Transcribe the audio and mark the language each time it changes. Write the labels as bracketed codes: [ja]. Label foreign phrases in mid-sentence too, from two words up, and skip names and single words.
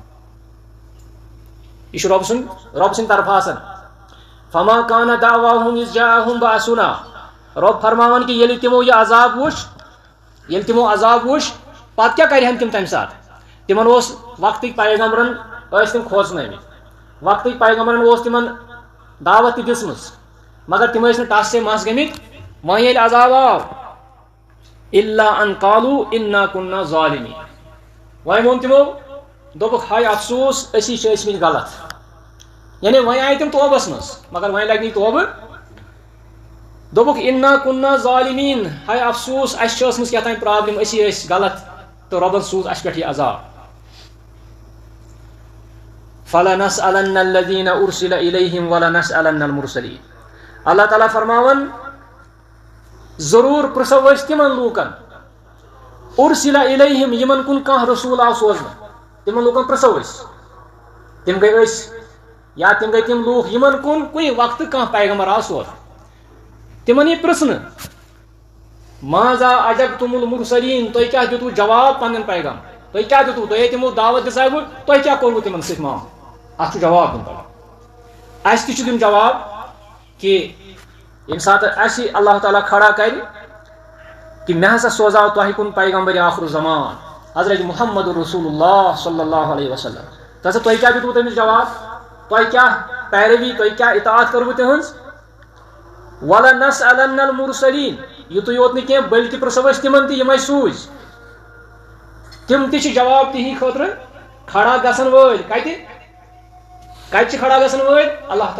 [ks] یہ چھُ رۄب سٕنٛدِ طرفہٕ آسان [ar] فما کانَ دعواہُم اِذ جاءہُم بأسُنا [ks] رۄب فرماوان کہِ ییٚلہِ تِمو یہِ عذاب وُچھ پتہٕ کیٛاہ کرِہن تِم تمہِ ساتہٕ تِمن اوس وقتٕکۍ پیغمبرن ٲسۍ تِم کھوژنٲومٕتۍ وقتٕکۍ پیغمبرن اوس تِمن دعوت تہِ دِژمٕژ مگر تِم ٲسۍ نہٕ ٹس سے مس گٔمٕتۍ وۄنۍ ییٚلہِ عذاب آو [ar] اِلا ان قالوٗ اِنا كُنّا ظالمین [ks] وۄنۍ ووٚن تِمو دوٚپُکھ ہاے افسوٗس أسی چھِ ٲسۍمٕتۍ غلط یعنی وۄنۍ آیہِ تِم توبس منٛز مگر وۄنۍ لگہِ نہٕ توبہٕ دوٚپُکھ [ar] اِنا كُنّا ظالمین [ks] ہاے افسوٗس اَسہِ چھِ ٲسمٕژ کیٛاہ تام پرابلم أسی ٲسۍ غلط تہٕ رۄبن سوٗز اَسہِ پٮ۪ٹھ یہِ عذاب [ar] فَلَنَسْأَلَنَّ الَّذِينَ أُرْسِلَ إِلَيْهِمْ وَلَنَسْأَلَنَّ الْمُرْسَلِينَ [ks] اللہ تعالیٰ فرماون ضروٗر پرٛژھو أسۍ تِمن لوٗکن [ar] اُرسِلَ إِلَيْهِمْ [ks] یِمن کُن کانٛہہ رسوٗل آو سوزنہٕ تِمن لوٗکن پرٛژھو أسۍ تِم گٔے أسۍ یا تِم گٔے تِم لوٗکھ یِمن کُن کُنہِ وقتہٕ کانٛہہ پیغمبر آو سوزنہٕ تِمن یی پرٛژھنہٕ [ar] ماذا اجبتم المرسلین [ks] تُہۍ کیٛاہ دِتوٕ جواب پننٮ۪ن پیغام تُہۍ کیٛاہ دِتوٕ تۄہے تِمو دعوت دِژاوٕ تۄہہِ کیٛاہ کوٚروٕ تِمن سۭتۍ معاملہٕ اتھ چھُ جواب دیُن پگاہ اَسہِ تہِ چھُ دیُن جواب کہِ ییٚمہِ ساتہٕ اَسہِ اللہ تعالیٰ کھڑا کرِ کہ مےٚ ہسا سوزاو تۄہہِ کُن پیغمبر آخر الزمان حضرت محمد رسول اللہ [ar] صلی اللہ علیہ وسلم [ks] تہٕ تۄہہِ کیٛاہ دِتوٕ تٔمِس جواب تۄہہِ کیٛاہ پیروی تۄہہِ کیٛاہ اطاعت کٔروٕ تِہنٛز [ar] وَلَنَسْأَلَنَّ الْمُرْسَلِیٖن [ks] یِتُے یوت نہٕ کینٛہہ بٔلکہِ پرٛژھو أسۍ تِمن تہِ یِم اَسہِ سوٗزۍ تِم تہِ چھِ جواب تِہنٛدِ خٲطرٕ کھڑا گژھن وٲلۍ کتہِ چھِ کھڑا گژھن وٲلۍ اللہ تعالیٰ